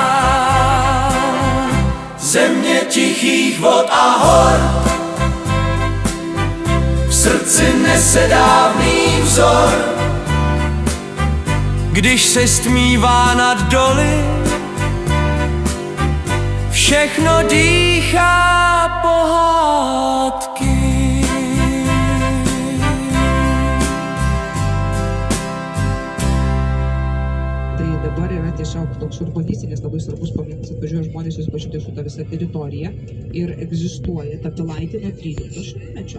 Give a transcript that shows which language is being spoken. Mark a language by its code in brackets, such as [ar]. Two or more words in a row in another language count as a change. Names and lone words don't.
[cs] Země tichých vod a hor, v srdci nese dávný vzor. Když se stmívá nad doly, všechno dýchá pohádky. [lt] Tai dabar yra tiesiog toks urbanistinis labai svarbus paminklas, atvažiuoja žmonės susipažinti su ta visa teritorija ir egzistuoja ta Pilaitė nuo 13 šimtmečio.